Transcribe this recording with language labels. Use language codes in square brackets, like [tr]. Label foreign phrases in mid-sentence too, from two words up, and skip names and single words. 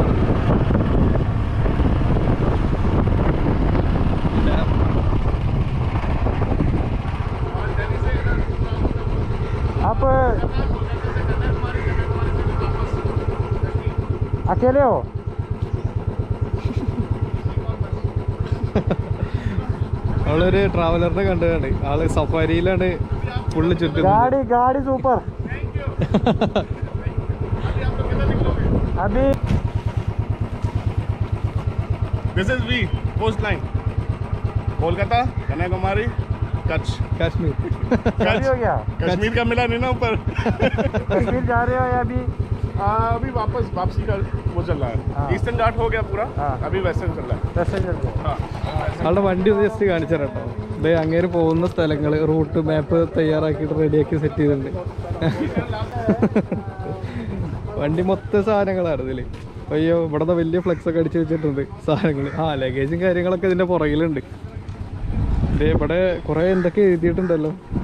[ml] അപ്പോൾ അക്കേലെയോ അവളൊരു ട്രാവലറിനെ കണ്ടതാണ്. ആള് സഫാരിയിലാണ് ഫുള്ള് ചുറ്റും. [hi] गाड़ी सुपर अभी [en] This is V coast line. [hi] कोलकाता, कन्याकुमारी, कच्छ, कश्मीर। हो गया कश्मीर का मिला नहीं ना ऊपर। कश्मीर जा रहे हो या अभी वापसी का वो चल रहा है। ईस्टर्न घाट हो गया पूरा, अभी वेस्टर्न चल रहा है। वेस्टर्न चल रहा है। [ml] ആളുടെ വണ്ടി ഒന്ന് ജസ്റ്റ് കാണിച്ചു തരാം കേട്ടോ. ഇതേ അങ്ങേര് പോകുന്ന സ്ഥലങ്ങൾ [en] route map [ml] തയ്യാറാക്കിയിട്ട് റെഡിയാക്കി സെറ്റ് ചെയ്തിട്ടുണ്ട്. വണ്ടി മൊത്തം സാധനങ്ങളാണ് ഇതിൽ. അയ്യോ, ഇവിടെ വലിയ ഫ്ലെക്സ് ഒക്കെ അടിച്ചു വെച്ചിട്ടുണ്ട് സാധനങ്ങൾ. ലഗേജും കാര്യങ്ങളൊക്കെ ഇതിൻ്റെ പുറകിലുണ്ട്. ഇതേ ഇവിടെ കുറേ എന്തൊക്കെ എഴുതിയിട്ടുണ്ടല്ലോ.